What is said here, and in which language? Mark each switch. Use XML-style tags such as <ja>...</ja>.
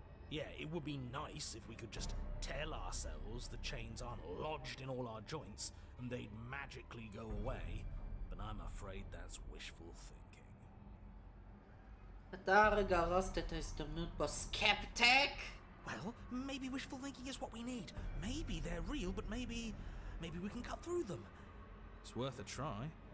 <en>Yeah, it would be nice if we could just tell ourselves the chains aren't lodged in all our joints and they'd magically go away, but I'm afraid that's wishful thinking.</en> <he>אתה רגע הרסת את ההזדמנות פה, סקפטיק!</he> <en>Well, maybe wishful thinking is what we need. Maybe they're real, but maybe we can cut through them. It's worth a try.</en>